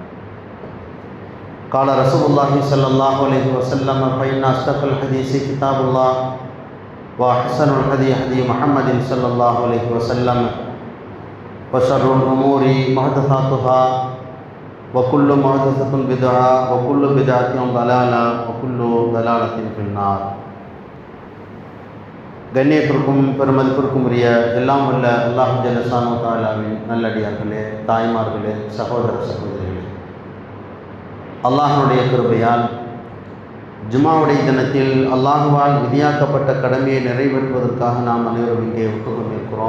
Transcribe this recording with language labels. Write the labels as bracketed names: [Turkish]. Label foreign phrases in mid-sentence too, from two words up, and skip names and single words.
[Arabic] قال رسول الله صلى الله عليه وسلم فإن أصدق الحديث كتاب الله وأحسن الهدي هدي محمد صلى الله عليه وسلم وشر الأمور محدثاتها وكل محدثة بدعة وكل بدعة ضلالة وكل ضلالة في النار. [Tamil] கண்ணியத்திற்கும் பெருமதிப்பிற்கும் உரிய எல்லாம் உள்ள அல்லாஹ் ஜல்லஷானு தஆலாவின் நல்லடியார்களே, தாய்மார்களே, சகோதர சகோதரிகளே, அல்லாஹ்வுடைய கிருபையால் ஜும்மாவுடைய தினத்தில் அல்லாஹ்வால் விதியாக்கப்பட்ட கடமையை நிறைவேற்றுவதற்காக நாம் அனைவரும் இங்கே ஒப்புக்கொண்டிருக்கிறோம்.